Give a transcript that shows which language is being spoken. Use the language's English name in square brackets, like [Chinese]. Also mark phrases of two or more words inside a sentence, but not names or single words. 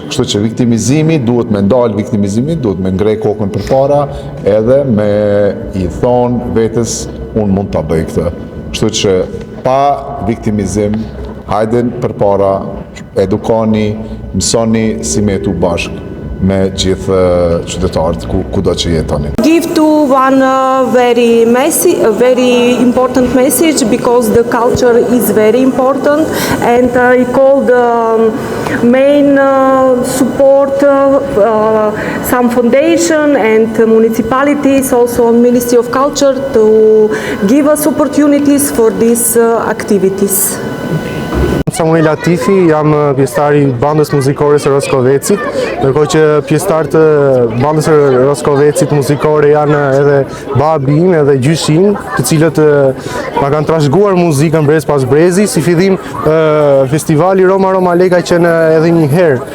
[Albanian] Kështu që viktimizimi duhet me ndalë viktimizimit, duhet me ngrej kokën përpara edhe me i thonë vetes unë mund ta bëj këtë. Kështu që pa viktimizim, hajden përpara, edukoni, mësoni si me jetu bashkë me gjithë qytetarët kudo që jetoni. [English] Give to one very important message because the culture is very important and I call the main support some foundation and municipalities, also Ministry of Culture to give us opportunities for these activities. [Albanian] Samuel Latifi, jam pjesëtari i bandës muzikore së Roskovecit, ndërkohë që pjesëtarët e bandës së Roskovecit muzikore janë edhe babi im edhe gjyshi im, të cilët na kanë trashëguar muzikën brez pas brezi. Si fillim, festivali Roma Romale ka qenë edhe një herë.